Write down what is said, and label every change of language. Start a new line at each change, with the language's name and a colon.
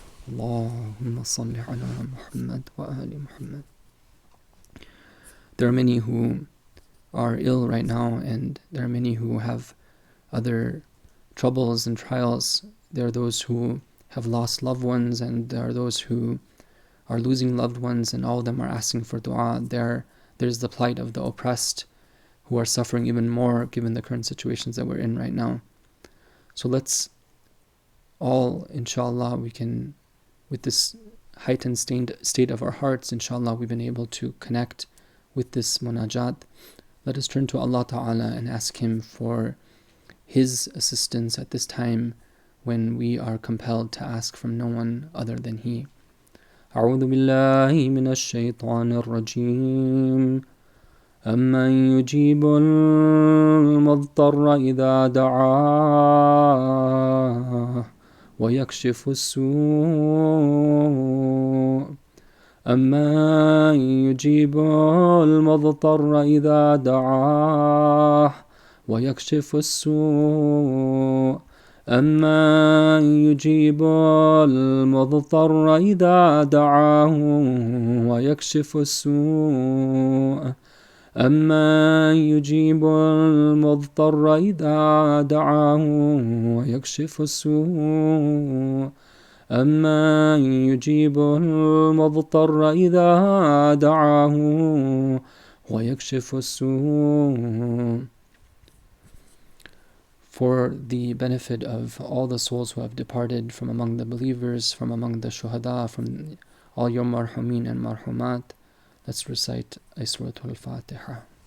Arabic: اللهم صل على محمد وآل محمد.
English: There are many who are ill right now, and there are many who have other troubles and trials. There are those who have lost loved ones, and there are those who are losing loved ones, and all of them are asking for dua. There's the plight of the oppressed, who are suffering even more given the current situations that we're in right now. So let's all, inshallah, we can, with this heightened state of our hearts, inshallah, we've been able to connect with this munajat. Let us turn to Allah Ta'ala and ask Him for His assistance at this time when we are compelled to ask from no one other than He.
Arabic: أعوذ بالله من الشيطان الرجيم أمن يجيب المضطر إذا دعاه ويكشف السوء أمن يجيب المضطر إذا دعاه ويكشف السوء أمن يجيب المضطر إذا دعاه ويكشف السوء أمن يجيب المضطر إذا دعاه ويكشف السوء أمن يجيب المضطر إذا دعاه ويكشف السوء.
English: For the benefit of all the souls who have departed from among the believers, from among the shuhada, from all your marhumin and marhumat, let's recite Suratul Fatiha.